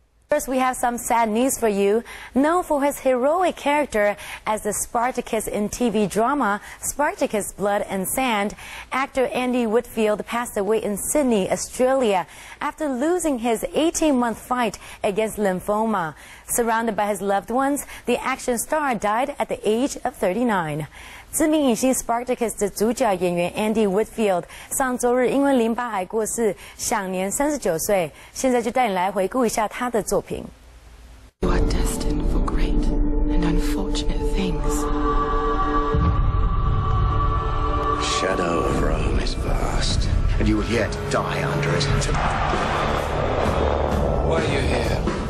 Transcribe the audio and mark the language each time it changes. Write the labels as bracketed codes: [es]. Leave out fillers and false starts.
[en] First, we have some sad news for you. Known for his heroic character as the Spartacus in TV drama Spartacus Blood and Sand, actor Andy Whitfield passed away in Sydney, Australia, after losing his 18-month fight against lymphoma. Surrounded by his loved ones, the action star died at the age of 39. [zh] 知名影星 Spartacus 的主角演员 Andy Whitfield 上周日因为淋巴癌过世，享年39岁。现在就带你来回顾一下他的作品。 [en] You are destined for great and unfortunate things. The shadow of Rome is vast, and you will yet die under it. Why are you here?